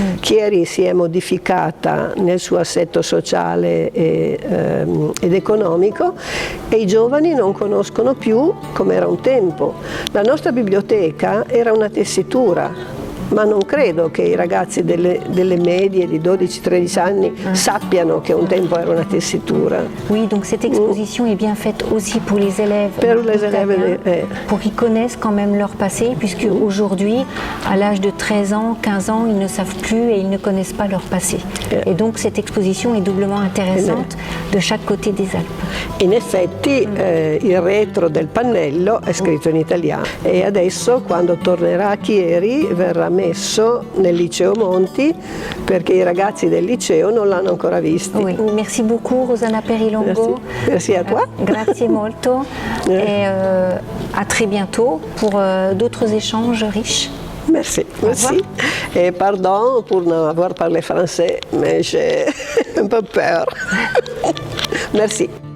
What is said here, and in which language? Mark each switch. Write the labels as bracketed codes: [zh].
[it] Chieri si è modificata nel suo assetto sociale ed economico e i giovani non conoscono più come era un tempo. La nostra biblioteca era una tessitura ma non credo che i ragazzi delle medie di 12-13 anni sappiano che un tempo era una tessitura. [fr] Oui, donc cette exposition est bien faite aussi pour les élèves italiens, pour qu'ils connaissent quand même leur passé, puisque aujourd'hui, à l'âge de 13 ans, 15 ans, ils ne savent plus et ils ne connaissent pas leur passé. Et donc cette exposition est doublement intéressante de chaque côté des Alpes. [it] In effetti il retro del pannello è scritto in italiano e adesso quando tornerà a Chieri verrà messo nel liceo Monti perché i ragazzi del liceo non l'hanno ancora visto. [fr] Oui. Merci beaucoup Rosanna Perilongo. Merci à toi. [it] Grazie molto [fr] et à très bientôt pour d'autres échanges riches. Merci, merci. Et pardon pour n'avoir parlé français, mais j'ai un peu peur. Merci.